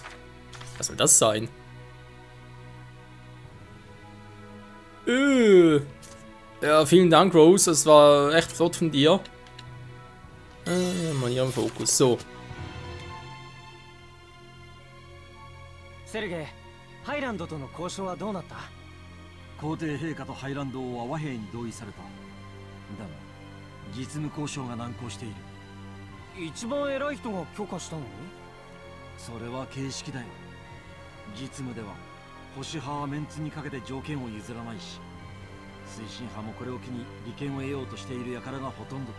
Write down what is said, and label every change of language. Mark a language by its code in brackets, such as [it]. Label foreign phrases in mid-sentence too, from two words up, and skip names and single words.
[de] Was soll das sein? Ja, vielen Dank, Rose. Das war echt flott von dir. Mal hier im Fokus. So. Sergei, [ja] ハイランドとの交渉はどうなった？皇帝陛下とハイランド王は和平に同意された。だが、実務交渉が難航している。一番偉い人が許可したのに？それは形式だよ。実務では、保守派はメンツにかけて条件を譲らないし、推進派もこれを機に利権を得ようとしている輩がほとんど。